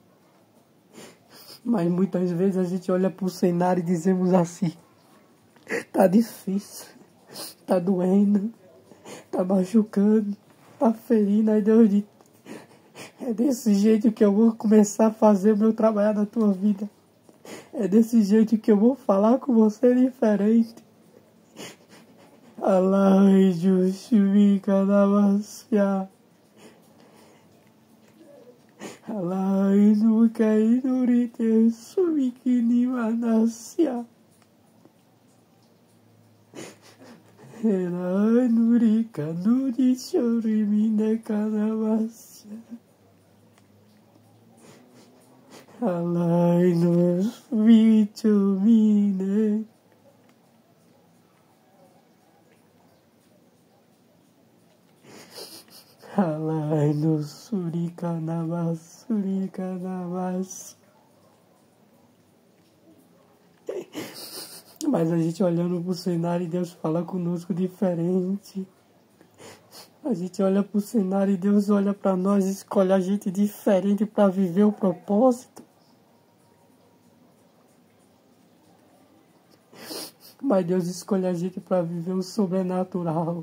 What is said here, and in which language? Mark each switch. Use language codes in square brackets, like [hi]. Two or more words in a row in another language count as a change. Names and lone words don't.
[pt] Mas muitas vezes a gente olha para o cenário e dizemos assim: tá difícil, tá doendo, tá machucando, tá ferindo. Aí Deus diz: é desse jeito que eu vou começar a fazer o meu trabalho na tua vida. É desse jeito que eu vou falar com você diferente. Alai Jushvika Namaskya. Alai Nukai Nurite Sumikini Manasya. Alai Nurika Nuri Shorimine Kanamasya. Alai Nus Vichumine. Alai no Surikanabas, Surikanabas. Mas a gente olhando pro cenário e Deus fala conosco diferente. A gente olha pro cenário e Deus olha para nós e escolhe a gente diferente para viver o propósito. Mas Deus escolhe a gente para viver o sobrenatural.